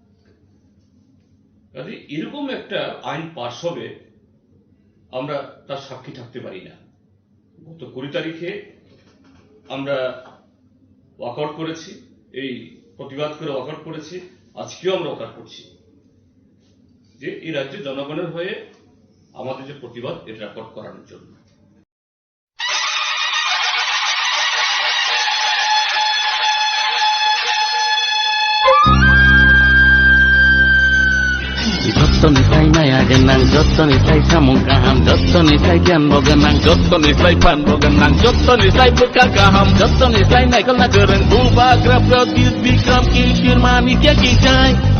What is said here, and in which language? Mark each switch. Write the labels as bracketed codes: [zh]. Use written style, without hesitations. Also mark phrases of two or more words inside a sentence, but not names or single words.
[bn] কাজে এরকম একটা আইন পাশ হবে আমরা তার সাক্ষী থাকতে পারি না। গত 20 তারিখে আমরা ওয়াকআউট করেছি, এই প্রতিবাদ করে ওয়াকআউট করেছি, আজকেও আমরা ওয়াকআউট করছি যে এই রাজ্যের জনগণের হয়ে আমাদের যে প্রতিবাদ এটা রেকর্ড করানোর জন্য। [trp] Jottonisai maya genang, jottonisai samung kaham, jottonisai gian bogenang, jottonisai pan bogenang, jottonisai bekal kaham, jottonisai naikal nagereng, bubagra pradyut bikram kishir manikya kijai.